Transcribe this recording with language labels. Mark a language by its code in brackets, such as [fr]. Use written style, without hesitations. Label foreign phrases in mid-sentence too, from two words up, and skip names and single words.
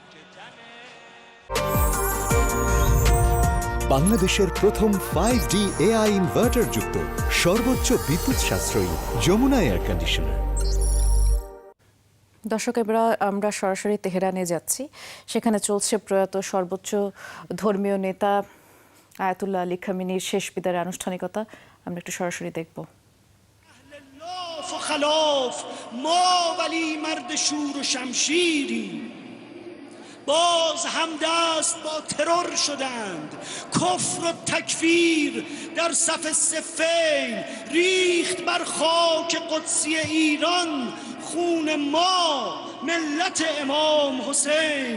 [bn] বাংলাদেশের প্রথম 5G [en] AI inverter [bn] যুক্ত সর্বোচ্চ বিদ্যুৎ সাশ্রয়ী যমুনা [en] air conditioner. [bn] দর্শক, এবার আমরা সরাসরি তেহরানে যাচ্ছি। সেখানে চলছে প্রয়াত সর্বোচ্চ ধর্মীয় নেতা আয়াতুল্লাহ আলী খামেনির শেষ বিদায়ের আনুষ্ঠানিকতা। আমরা একটু সরাসরি দেখব। [fa] باز همدست با ترور شدند، کفر و تکفیر در صف صفین ریخت بر خاک قدسی ایران خون ما ملت امام حسین.